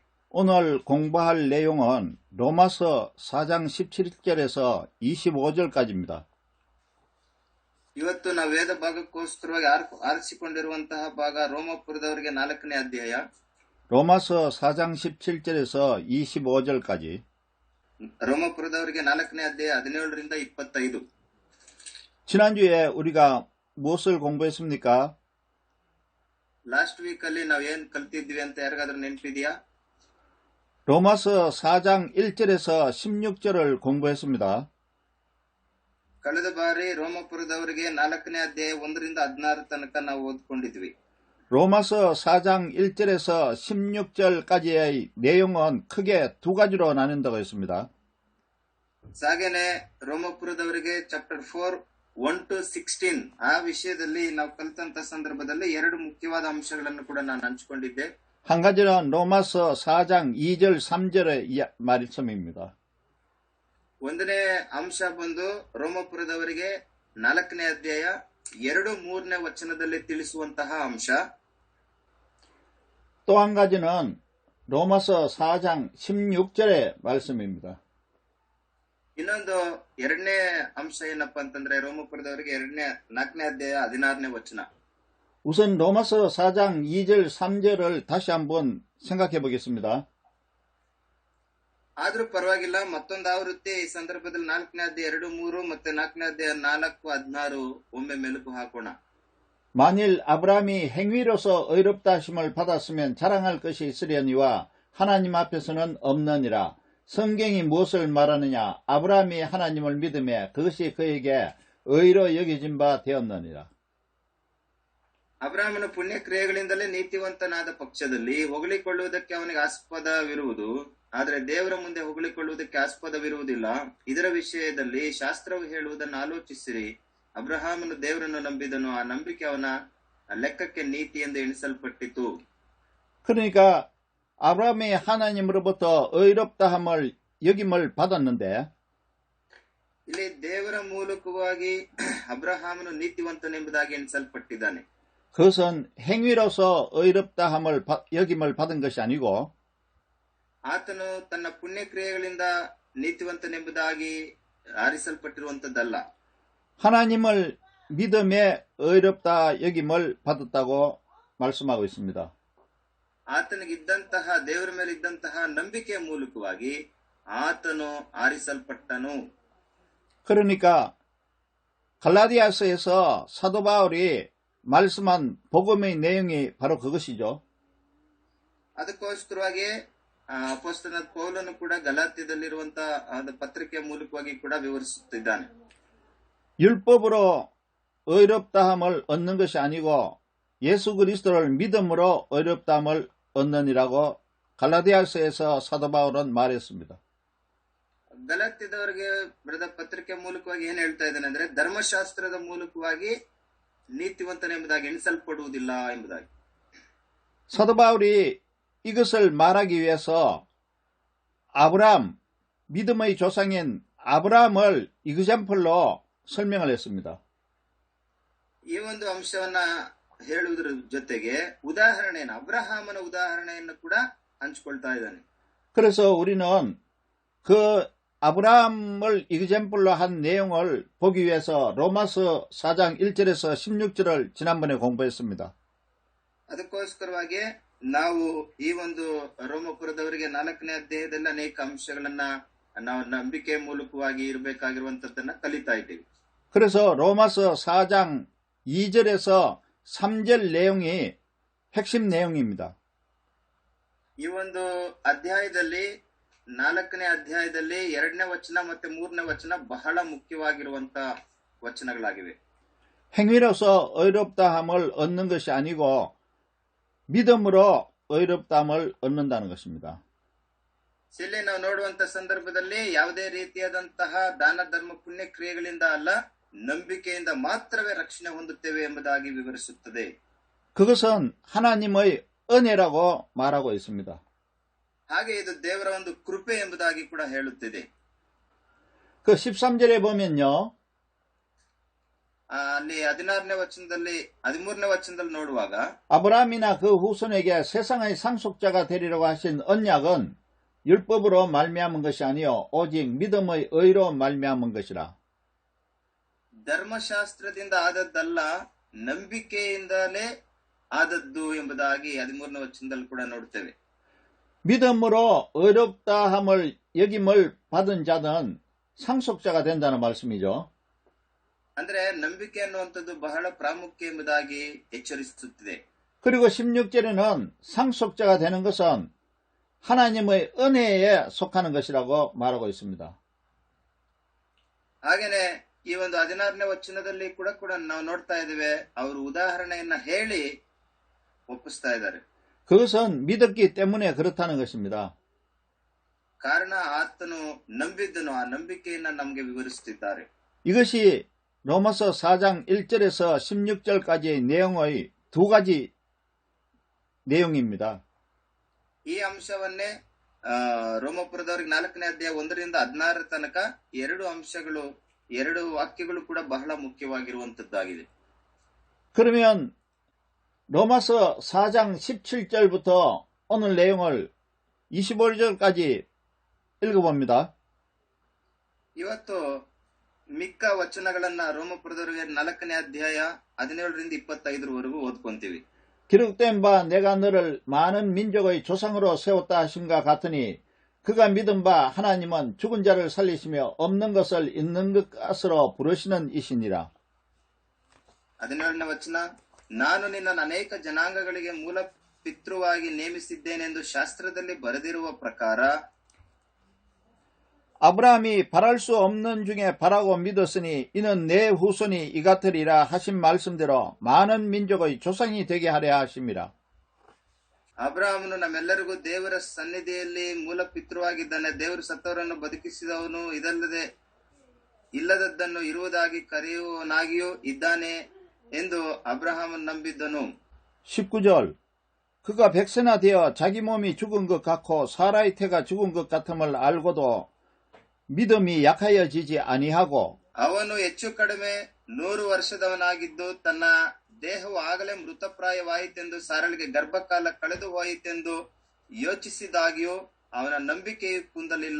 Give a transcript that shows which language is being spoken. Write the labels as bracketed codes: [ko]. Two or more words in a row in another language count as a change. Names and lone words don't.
[ko] 오늘 공부할 내용은 로마서 4장 17절에서 25절까지입니다. [kn] ಇವತ್ತು ನಾವು ವೇದ ಭಾಗಕ್ಕೋಸ್ಕರವಾಗಿ ಆರಿಸಿಕೊಂಡಿರುವಂತಹ ಭಾಗ ರೋಮಾಪುರದವರಿಗೆ 4ನೇ ಅಧ್ಯಾಯ. [ko] 로마서 4장 17절에서 25절까지. [kn] ರೋಮಾಪುರದವರಿಗೆ 4ನೇ ಅಧ್ಯಾಯ 17ರಿಂದ 25. [ko] 지난주에 우리가 무엇을 공부했습니까? [en] last week [kn] ಅಲ್ಲಿ ನಾವು ಏನ್ ಕಲ್ತಿದ್ವಿ ಅಂತ ಯಾರಿಗಾದ್ರೂ ನೆನಪಿದೆಯಾ? [ko] 로마서 4장 1절에서 16절을 공부했습니다. [kn] ಕಳೆದ ಬಾರಿ ರೋಮಾಪುರದವರಿಗೆ 4ನೇ ಅಧ್ಯಾಯ 1ರಿಂದ 16 ತನಕ ನಾವು ಓದ್ಕೊಂಡಿದ್ವಿ. [ko] 로마서 4장 1절에서 16절까지의 내용은 크게 두 가지로 나눈다고 했습니다. [kn] ಹಾಗೇನೆ ರೋಮಾಪುರದವರಿಗೆ ಚಾಪ್ಟರ್ 4 1 to 16 ಆ ವಿಷಯದಲ್ಲಿ ನಾವು ಕಲಿತಂತ ಸಂದರ್ಭದಲ್ಲಿ ಎರಡು ಮುಖ್ಯವಾದ ಅಂಶಗಳನ್ನು ಕೂಡ ನಾನು ಹಂಚಿಕೊಂಡಿದ್ದೆ. [ko] 한 가지는 로마서 4장 2절 3절의 말씀입니다. [kn] ಒಂದನೇ ಅಂಶ ಬಂದು ರೋಮಾಪುರದವರಿಗೆ 4ನೇ ಅಧ್ಯಾಯ 2, 3ನೇ ವಚನದಲ್ಲಿ ತಿಳಿಸುವಂತಹ ಅಂಶ. [ko] 또 한 가지는 로마서 4장 16절의 말씀입니다. [kn] ಇನ್ನೊಂದು ಎರಡನೇ ಅಂಶ ಏನಪ್ಪಾ ಅಂತಂದ್ರೆ ರೋಮಾಪುರದವರಿಗೆ 4ನೇ ಅಧ್ಯಾಯ 16ನೇ ವಚನ. [ko] 우선 로마서 4장 2절 3절을 다시 한번 생각해 보겠습니다. [kn] ಆದ್ರೂ ಪರವಾಗಿಲ್ಲ, ಮತ್ತೊಂದು ಆವೃತ್ತಿ ಈ ಸಂದರ್ಭದಲ್ಲಿ 4ನೇ ಅಧ್ಯಾಯ 2, 3 ಮತ್ತೆ 4ನೇ ಅಧ್ಯಾಯ 4, 16 ಒಮ್ಮೆ ಮೆಲುಕು ಹಾಕೋಣ. [ko] 만일 아브라함이 행위로서 의롭다 하심을 받았으면 자랑할 것이 있으려니와 하나님 앞에서는 없느니라. 성경이 무엇을 말하느냐? 아브라함이 하나님을 믿음에 그것이 그에게 의로 여겨진 바 되었느니라. [kn] ಅಬ್ರಾಹ್ಮನ ಪುಣ್ಯ ಕ್ರಿಯೆಗಳಿಂದಲೇ ನೀತಿವಂತನಾದ ಪಕ್ಷದಲ್ಲಿ ಹೊಗಳಿಕೊಳ್ಳುವುದಕ್ಕೆ ಅವನಿಗೆ ಆಸ್ಪದವಿರುವುದು, ಆದರೆ ದೇವರ ಮುಂದೆ ಹೊಗಳಿಕೊಳ್ಳುವುದಕ್ಕೆ ಆಸ್ಪದವಿರುವುದಿಲ್ಲ. ಇದರ ವಿಷಯದಲ್ಲಿ ಶಾಸ್ತ್ರವು ಹೇಳುವುದನ್ನು ಆಲೋಚಿಸಿರಿ. ಅಬ್ರಹಾಮನು ದೇವರನ್ನು ನಂಬಿದನು, ಆ ನಂಬಿಕೆ ಅವನ ಲೆಕ್ಕಕ್ಕೆ ನೀತಿ ಎಂದು ಎಣಿಸಲ್ಪಟ್ಟಿತು. [ko] 그러니까 아브라함이 하나님으로부터 의롭다함을 여김을 받았는데 [kn] ಇಲ್ಲಿ ದೇವರ ಮೂಲಕವಾಗಿ ಅಬ್ರಹಾಮನು ನೀತಿವಂತನೆಂಬುದಾಗಿ ಎಣಿಸಲ್ಪಟ್ಟಿದ್ದಾನೆ. [ko] 그것은 행위로서 의롭다함을 여김을 받은 것이 아니고 [kn] ಆತನು ತನ್ನ ಪುಣ್ಯ ಕ್ರಿಯೆಗಳಿಂದ ನೀತಿವಂತನೆಂಬುದಾಗಿ ಆರಿಸಲ್ಪಟ್ಟಿರುವಂತದ್ದಲ್ಲ. [ko] 하나님을 믿음에 의롭다 여김을 받았다고 말씀하고 있습니다. [kn] ಆತನಿಗಿದ್ದಂತಹ ದೇವರ ಮೇಲೆ ಇದ್ದಂತಹ ನಂಬಿಕೆಯ ಮೂಲಕವಾಗಿ ಆತನು ಆರಿಸಲ್ಪಟ್ಟನು. [ko] 그러니까 갈라디아서에서 사도 바울이 말씀한 복음의 내용이 바로 그것이죠. [kn] ಅದಕ್ಕೋಸ್ಕರವಾಗಿ ಅಪೊಸ್ತಲನಾದ ಪೌಲನು ಕೂಡ ಗಲಾತ್ಯದಲ್ಲಿರುವಂತಹ ಪತ್ರಿಕೆಯ ಮೂಲಕವಾಗಿ ಕೂಡ ವಿವರಿಸುತ್ತಿದ್ದಾನೆ. [ko] 율법으로 의롭다함을 얻는 것이 아니고 예수 그리스도를 믿음으로 의롭다함을 얻느니라고 갈라디아서에서 사도 바울은 말했습니다. [kn] ಗಲಾತ್ಯದವರಿಗೆ ಬರೆದ ಪತ್ರಿಕೆ ಮೂಲಕವಾಗಿ ಏನ್ ಹೇಳ್ತಾ ಇದ್ದಾನೆ ಅಂದ್ರೆ ಧರ್ಮಶಾಸ್ತ್ರದ ಮೂಲಕವಾಗಿ ನೀತಿವಂತನೆಂಬುದಾಗಿ ಎಣಿಸಲ್ಪಡುವುದಿಲ್ಲ ಎಂಬುದಾಗಿ. [ko] 사도 바울이 이것을 말하기 위해서 아브라함, 믿음의 조상인 아브라함을 이그젬플로 설명을 했습니다. [kn] ಈ ಒಂದು ಅಂಶವನ್ನ ಹೇಳುವುದರ ಜೊತೆಗೆ ಉದಾಹರಣೆಯನ್ನು ಅಬ್ರಹಾಮನ ಉದಾಹರಣೆಯನ್ನು ಕೂಡ ಹಂಚಿಕೊಳ್ತಾ ಇದ್ದಾನೆ. [ko] 그래서 우리는 그 아브라함을 이그젬플로 한 내용을 보기 위해서 로마서 4장 1절에서 16절을 지난번에 공부했습니다. [kn] ಅದಕ್ಕೋಸ್ಕರವಾಗಿ ನಾವು ಈ ಒಂದು ರೋಮಾಪುರದವರಿಗೆ 4ನೇ ಅಧ್ಯಾಯದಲ್ಲಿ ಅನೇಕ ಅಂಶಗಳನ್ನ ನಾವು ನಂಬಿಕೆ ಮೂಲಕವಾಗಿ ಇರಬೇಕಾಗಿರುವಂತದ್ದನ್ನ ಕಲಿತಾ ಇದ್ದೀವಿ. [ko] 그래서 로마서 4장 2절에서 3절 내용이 핵심 내용입니다. [kn] ಈ ಒಂದು ಅಧ್ಯಾಯದಲ್ಲಿ 4ನೇ ಅಧ್ಯಾಯದಲ್ಲಿ 2ನೇ ವಚನ ಮತ್ತೆ 3ನೇ ವಚನ ಬಹಳ ಮುಖ್ಯವಾಗಿರುವಂತ ವಚನಗಳಾಗಿವೆ. [ko] 행위로서 의롭다함을 얻는 것이 아니고 믿음으로 의롭다함을 얻는다는 것입니다. [kn] ಇಲ್ಲಿ ನಾವು ನೋಡುವಂತ ಸಂದರ್ಭದಲ್ಲಿ ಯಾವುದೇ ರೀತಿಯಾದಂತಹ ದಾನ ಧರ್ಮ ಪುಣ್ಯ ಕ್ರಿಯೆಗಳಿಂದ ಅಲ್ಲ, ನಂಬಿಕೆಯಿಂದ ಮಾತ್ರವೇ ರಕ್ಷಣೆ ಹೊಂದುತ್ತೇವೆ ಎಂಬುದಾಗಿ ವಿವರಿಸುತ್ತದೆ. [ko] 그것은 하나님의 은혜라고 말하고 있습니다. [kn] ಹಾಗೆ ಇದು ದೇವರ ಒಂದು ಕೃಪೆ ಎಂಬುದಾಗಿ ಕೂಡ ಹೇಳುತ್ತಿದೆ. [ko] 그 13절에 보면요. [kn] ಅಲ್ಲಿ 16ನೇ ವಚನದಲ್ಲಿ 13ನೇ ವಚನದಲ್ಲಿ ನೋಡುವಾಗ [ko] 아브라함이나 그 후손에게 세상의 상속자가 되리라고 하신 언약은 율법으로 말미암은 것이 아니요 오직 믿음의 의로 말미암은 것이라. [kn] ಧರ್ಮಶಾಸ್ತ್ರದಿಂದ ಆದದ್ದಲ್ಲ, ನಂಬಿಕೆಯಿಂದಲೇ ಆದದ್ದು ಎಂಬುದಾಗಿ 13ನೇ ವಚನದಲ್ಲಿ ಕೂಡ ನೋಡ್ತೇವೆ. [ko] 믿음으로 의롭다함을 여김을 받은 자는 상속자가 된다는 말씀이죠. [kn] ಅಂದ್ರೆ ನಂಬಿಕೆ ಅನ್ನುವಂಥದ್ದು ಬಹಳ ಪ್ರಾಮುಖ್ಯ ಎಂಬುದಾಗಿ ಎಚ್ಚರಿಸುತ್ತಿದೆ. [ko] 그리고 16절에는 상속자가 되는 것은 하나님의 은혜에 속하는 것이라고 말하고 있습니다. [kn] ಹಾಗೇನೆ ಈ ಒಂದು 16ನೇ ವಚನದಲ್ಲಿ ಕೂಡ ನಾವು ನೋಡ್ತಾ ಇದ್ದೇವೆ, ಅವರು ಉದಾಹರಣೆಯನ್ನ ಹೇಳಿ ಒಪ್ಪಿಸ್ತಾ ಇದ್ದಾರೆ. [ko] 그것은 믿었기 때문에 그렇다는 것입니다. [kn] ಕಾರಣ ಆತನು ನಂಬಿದ್ದನು, ಆ ನಂಬಿಕೆಯನ್ನ ನಮಗೆ ವಿವರಿಸುತ್ತಿದ್ದಾರೆ. [ko] 이것이 로마서 4장 1절에서 16절까지의 내용의 두 가지 내용입니다. [kn] ಈ ಅಂಶವನ್ನೇ ರೋಮಪುರದವರಿಗೆ 4ನೇ ಅಧ್ಯಾಯ 1ರಿಂದ 16 ತನಕ ಎರಡು ಅಂಶಗಳು, ಎರಡು ವಾಕ್ಯಗಳು ಕೂಡ ಬಹಳ ಮುಖ್ಯವಾಗಿರುವಂತದ್ದಾಗಿದೆ. [ko] 그러면 로마서 4장 17절부터 오늘 내용을 25절까지 읽어봅니다. [kn] ಇವತ್ತು ಮಿಕ್ಕ ವಚನಗಳನ್ನ ರೋಮಪುರದವರಿಗೆ 4ನೇ ಅಧ್ಯಾಯ 17ರಿಂದ 25ರವರೆಗೂ ಓದ್ಕೊಂತೀವಿ. [ko] 기록된 바 내가 너를 많은 민족의 조상으로 세웠다 하심과 같으니 그가 믿은 바 하나님은 죽은 자를 살리시며 없는 것을 있는 것으로 부르시는 이시니라. [kn] 17ನೇ ವಚನ, ನಾನು ನಿನ್ನನ್ನು ಅನೇಕ ಜನಾಂಗಗಳಿಗೆ ಮೂಲ ಪಿತೃವಾಗಿ ನೇಮಿಸಿದ್ದೇನೆಂದು ಶಾಸ್ತ್ರದಲ್ಲಿ ಬರೆದಿರುವ ಪ್ರಕಾರ [ko] 아브라함이 바랄 수 없는 중에 바라고 믿었으니 이는 내 후손이 이 같으리라 하신 말씀대로 많은 민족의 조상이 되게 하려 하심이라. [kn] ಅಬ್ರಹಾಮನು ನಮ್ಮೆಲ್ಲರಿಗೂ ದೇವರ ಸನ್ನಿಧಿಯಲ್ಲಿ ಮೂಲ ಪಿತೃವಾಗಿದ್ದಾನೆ. ದೇವರು ಸತ್ತವರನ್ನು ಬದುಕಿಸಿದವನು, ಇದಲ್ಲದೆ ಇಲ್ಲದದ್ದನ್ನು ಇರುವುದಾಗಿ ಕರೆಯುವವನಾಗಿಯೂ ಇದ್ದಾನೆ ಎಂದು ಅಬ್ರಹಾಮನು ನಂಬಿದ್ದನು. [ko] 19절 그가 백세나 되어 자기 몸이 죽은 것 같고 사라의 태가 죽은 것 같음을 알고도 믿음이 약하여지지 아니하고 [kn] ಅವನು ಹೆಚ್ಚು ಕಡಿಮೆ 100 ವರ್ಷದವನಾಗಿದ್ದು ತನ್ನ ದೇಹವು ಆಗಲೇ ಮೃತಪ್ರಾಯವಾಯಿತೆಂದು, ಸಾರಳಿಗೆ ಗರ್ಭಕಾಲ ಕಳೆದು ಹೋಯಿತೆಂದು ಯೋಚಿಸಿದಾಗ್ಯೂ ಅವನ ನಂಬಿಕೆಯು ಕುಂದಲಿಲ್ಲ.